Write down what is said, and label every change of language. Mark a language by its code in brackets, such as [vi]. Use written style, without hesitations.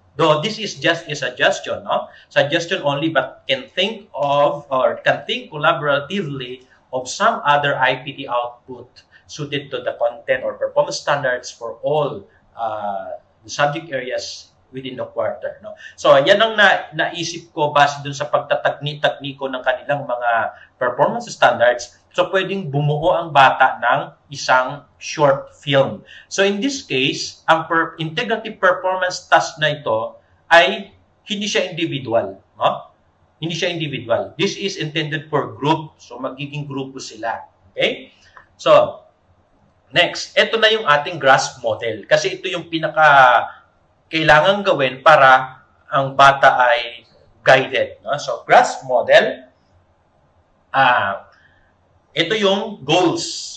[en] Though this is just a suggestion, no? Suggestion only, but can think collaboratively of some other IPT output suited to the content or performance standards for all the subject areas within the quarter. No? [tl] So, yan ang naisip ko base dun sa pagtatagni-tagniko ng kanilang mga performance standards. So, pwedeng bumuo ang bata ng isang short film. So, in this case, ang integrative performance task na ito ay hindi siya individual. No? Hindi siya individual. [en] This is intended for group. [tl] So, magiging grupo sila. Okay? So, next, ito na yung ating GRASP model. Kasi ito yung kailangan gawin para ang bata ay guided. No? So, GRASP model, ito yung goals.